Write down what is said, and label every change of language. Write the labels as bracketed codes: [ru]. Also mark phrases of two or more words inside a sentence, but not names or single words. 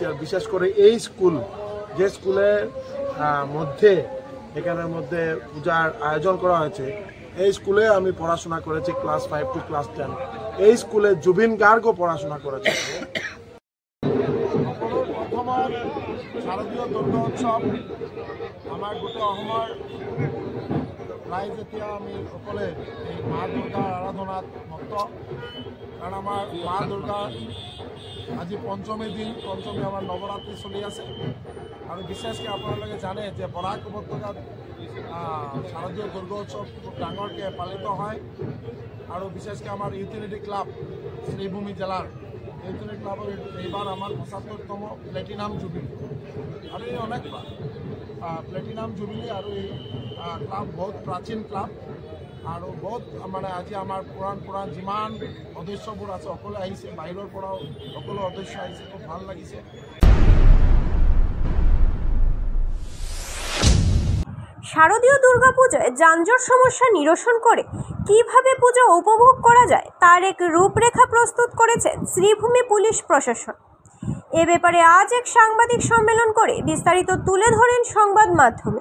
[bn] আর বিশেষ করে এই স্কুল যে স্কুলের মধ্যে এখানের মধ্যে পূজার আয়োজন করা হয়েছে এই স্কুলে আমি পড়াশোনা করেছি ক্লাস 5 টু ক্লাস 10। এই স্কুলে জুবিন গার্গও পড়াশোনা করেছে। [as] প্ৰথমৰ শারদীয় দুর্গা উৎসৱ আমাৰ গোটেই অসমৰ রাইজ এতিয়া আমি সকলে এই মা দুর্গার আরাধনাত মত্ত, কারণ আমার মা দুর্গা আজি পঞ্চমী দিন, পঞ্চমী আমার নবরাত্রি চলি আছে। আর বিশেষকৈ আপোনালোকে জানে যে বৰাক উপত্যকাত শারদীয় দুর্গা উৎসৱ খুব ডাঙৰকৈ পালিত হয়। আৰু বিশেষকৈ আমাৰ ইউটিলিটি ক্লাব শ্রীভূমি জেলার ইউটিলিটি ক্লাবৰ এইবাৰ আমাৰ 75তম প্লেটিনাম জুবিলি আৰু এই অনেক প্লেটিনাম জুবিলি। আৰু এই ক্লাব বহুত প্ৰাচীন ক্লাব আৰু বহুত মানে আজি আমাৰ পুৰাণ যিমান সদস্যবোৰ আছে সকলো আহিছে, বাহিৰৰ পৰাও সকলো সদস্য আহিছে, খুব ভাল লাগিছে। [bn] শারদীয় দুর্গাপূজায় যানজট সমস্যা নিরসন করে কিভাবে পুজো উপভোগ করা যায় তার এক রূপরেখা প্রস্তুত করেছেন শ্রীভূমি পুলিশ প্রশাসন। এ ব্যাপারে আজ এক সাংবাদিক সম্মেলন করে বিস্তারিত তুলে ধরেন সংবাদ মাধ্যমে।